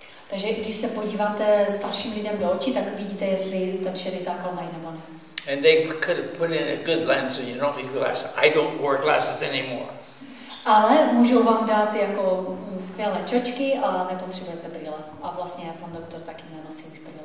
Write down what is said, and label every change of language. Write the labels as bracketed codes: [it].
[cs] Takže když se podíváte starším lidem do očí, tak vidíte, jestli ten šedý zákal mají nebo ne. [en] And they could have put in a good lens and you don't need glasses. I don't wear glasses anymore. [cs] Ale můžou vám dát jako skvělé čočky a nepotřebujete brýle. A vlastně pan doktor taky nenosí už brýle.